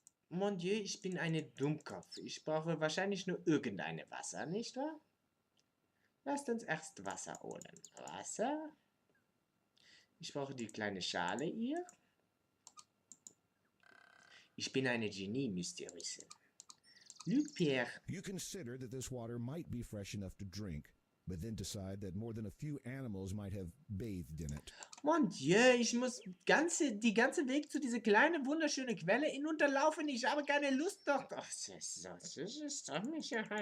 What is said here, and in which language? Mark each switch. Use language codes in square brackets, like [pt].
[fr] Mon Dieu, [de] ich bin eine Dummkopf. Ich brauche wahrscheinlich nur irgendeine Wasser, nicht wahr? Lasst uns erst Wasser holen. Wasser. Ich brauche die kleine Schale hier. Ich bin eine Genie, müsst ihr wissen. Luc Pierre. [en] You consider that this water might be fresh enough to drink, but then decide that more than a few animals might have bathed in it. [fr] Mon Dieu, [de] ich muss die ganze Weg zu dieser kleinen, wunderschönen Quelle hinunterlaufen. Ich habe keine Lust doch. Das ist doch nicht...